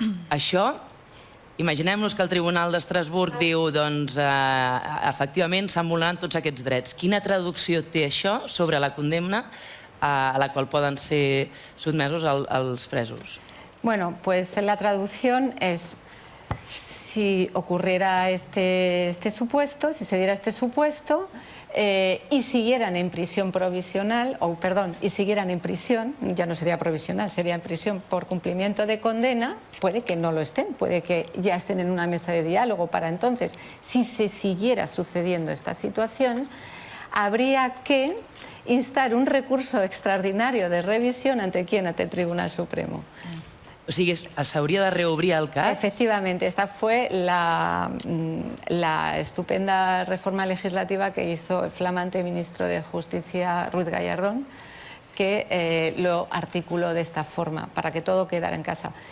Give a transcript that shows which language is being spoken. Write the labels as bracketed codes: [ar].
[ca] Això, imaginem-nos que el Tribunal d'Estrasburg diu efectivament s'han vulnerat tots aquests drets. Quina traducció té això sobre la condemna a la qual poden ser sotmesos els presos? [es] Bueno, pues la traducción es, si ocurriera este supuesto, si se diera este supuesto, y siguieran en prisión provisional, y siguieran en prisión, ya no sería provisional, sería en prisión por cumplimiento de condena, puede que no lo estén, puede que ya estén en una mesa de diálogo para entonces. Si se siguiera sucediendo esta situación, habría que instar un recurso extraordinario de revisión ante ¿quién? Ante el Tribunal Supremo. [ca] O sigui, s'hauria de reobrir el cas? [es] Efectivamente, esta fue la estupenda reforma legislativa que hizo el flamante ministro de Justicia, Ruiz Gallardón, que lo articuló de esta forma, para que todo quedara en casa.